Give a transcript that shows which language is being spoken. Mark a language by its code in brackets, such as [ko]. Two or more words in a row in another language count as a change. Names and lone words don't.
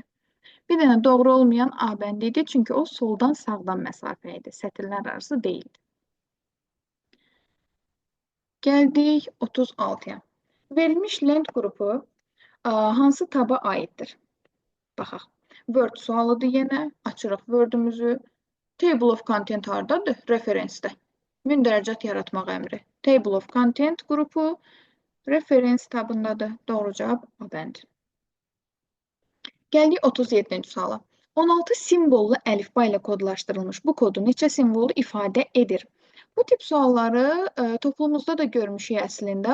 [az] Bir dənə doğru olmayan A bəndi idi, çünki o soldan sağdan məsafə idi. Sətirlər arası deyildi. Gəldik 36-ya. Verilmiş lent qrupu hansı taba aiddir? Baxaq. Word sualıdır yenə. Açırıq Word-ümüzü. [en] Table of content [az] hardadır? Referensdə. Mündərəcat yaratmaq əmri. [en] Table of content [az] qrupu reference tabındadır. Doğru cavab A bənd. Gəldik 37-ci suala. 16 simvollu əlifba ilə kodlaşdırılmış bu kodu neçə simvolu ifadə edir? Bu tip sualları toplumumuzda da görmüşük əslində.